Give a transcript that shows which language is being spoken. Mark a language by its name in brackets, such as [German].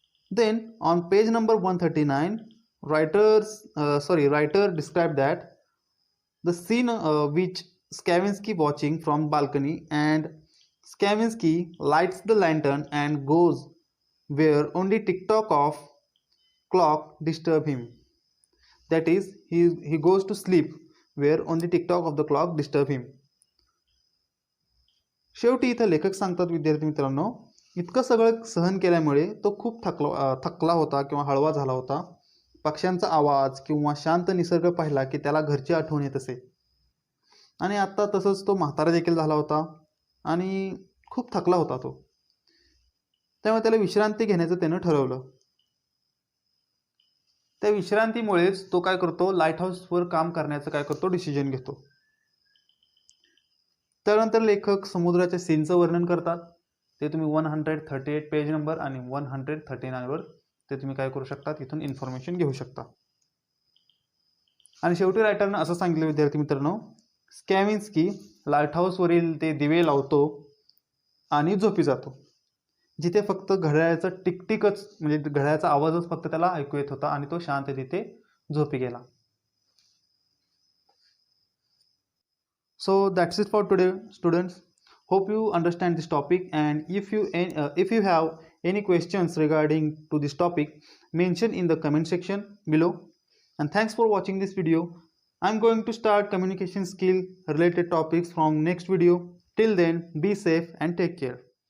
[English] Then on page number 139, writer described that the scene which Stravinsky watching from balcony, and Stravinsky lights the lantern and goes where only tick-tock of clock disturb him. That is, he goes to sleep where only tick-tock of the clock disturb him. [Marathi] शेवटी इथं लेखक सांगतात विद्यार्थी मित्रांनो, इतकं सगळं सहन केल्यामुळे तो खूप थकला होता किंवा हळवा झाला होता. पक्ष्यांचा आवाज किंवा शांत निसर्ग पाहिला की त्याला घरची आठवण येत असे. आणि आता तसंच तो म्हातारा देखील झाला होता आणि खूप थकला होता तो. त्यामुळे त्याला विश्रांती घेण्याचं त्यानं ठरवलं. त्या विश्रांतीमुळेच तो काय करतो, लाईट हाऊसवर काम करण्याचं काय करतो, डिसिजन घेतो. त्यानंतर लेखक समुद्राच्या सीनचं वर्णन करतात. ते तुम्ही 138 पेज नंबर आणि 139 वर ते तुम्ही काय करू शकता, तिथून इन्फॉर्मेशन घेऊ शकता. आणि शेवटी रायटरनं असं सांगितलं विद्यार्थी मित्रांनो, स्कॅव्हिन्स्की लाईट हाऊसवरील ते दिवे लावतो आणि झोपी जातो, जिथे फक्त घड्याळाचं टिकटिकच म्हणजे घड्याळाचा आवाजच फक्त त्याला ऐकू येत होता आणि तो शांत तिथे झोपी गेला. [English] So that's it for today, students. Hope you understand this topic, and if you have any questions regarding to this topic, mention in the comment section below. And thanks for watching this video. I'm going to start communication skill related topics from next video. Till then, be safe and take care.